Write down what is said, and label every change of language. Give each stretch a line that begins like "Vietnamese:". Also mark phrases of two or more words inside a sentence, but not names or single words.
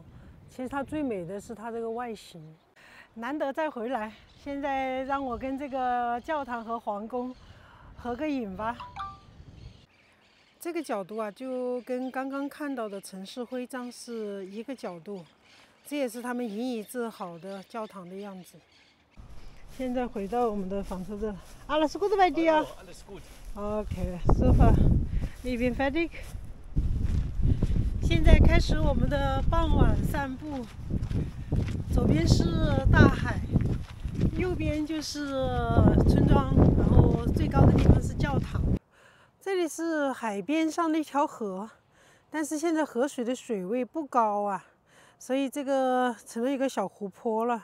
Chinese: 其实它最美的是它这个外形。难得再回来，现在让我跟这个教堂和皇宫合个影吧。这个角度啊，就跟刚刚看到的城市徽章是一个角度，这也是他们引以自豪的教堂的样子。现在回到我们的房车这 ，
German: Alles gut bei dir? Alles gut. Okay, super. Ich bin fertig.
Chinese: 现在开始我们的傍晚散步，左边是大海，右边就是村庄，然后最高的地方是教堂。这里是海边上的一条河，但是现在河水的水位不高啊，所以这个成了一个小湖泊了。